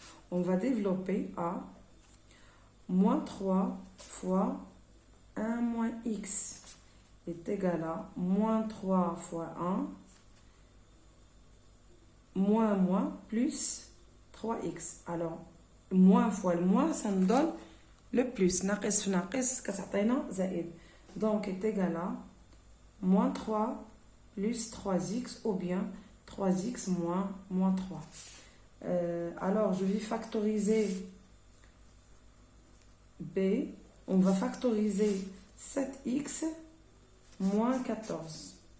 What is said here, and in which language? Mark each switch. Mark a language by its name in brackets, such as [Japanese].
[French] On va développer A moins 3 fois 1 moins X est égal à moins 3 fois 1 moins plus 3x. Alors, moins fois le moins, ça nous donne le plus. [Arabic] ناقص في ناقص كتعطينا زائد. [French] Donc, est égal à moins 3 plus 3x ou bien 3x moins 3. Alors, je vais factoriser B. On va factoriser 7x moins 14.